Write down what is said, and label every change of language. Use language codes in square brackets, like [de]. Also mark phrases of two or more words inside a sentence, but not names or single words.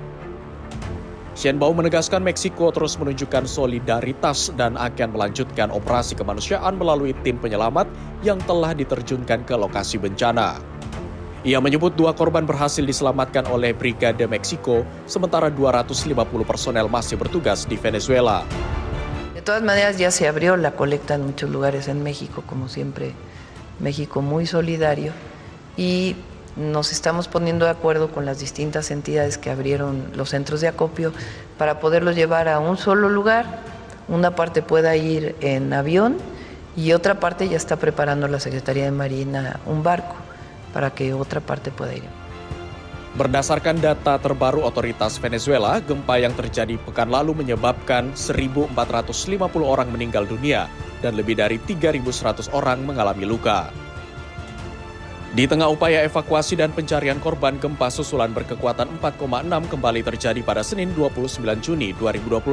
[id] Sheinbaum menegaskan Meksiko terus menunjukkan solidaritas dan akan melanjutkan operasi kemanusiaan melalui tim penyelamat yang telah diterjunkan ke lokasi bencana. Ia menyebut 2 korban berhasil diselamatkan oleh Brigade Meksiko, sementara 250 personel masih bertugas di Venezuela. [es] De todas maneras, ya se abrió la colecta en muchos lugares en México, como siempre, México muy solidario, y nos estamos poniendo de acuerdo con las distintas entidades que abrieron los centros de acopio para poderlos llevar a un solo lugar. Una parte pueda ir en avión y otra parte ya está preparando la Secretaría de Marina un barco para que otra parte pueda ir. [id] Berdasarkan data terbaru otoritas Venezuela, gempa yang terjadi pekan lalu menyebabkan 1.450 orang meninggal dunia dan lebih dari 3.100 orang mengalami luka. Di tengah upaya evakuasi dan pencarian korban, gempa susulan berkekuatan 4,6 kembali terjadi pada Senin 29 Juni 2026.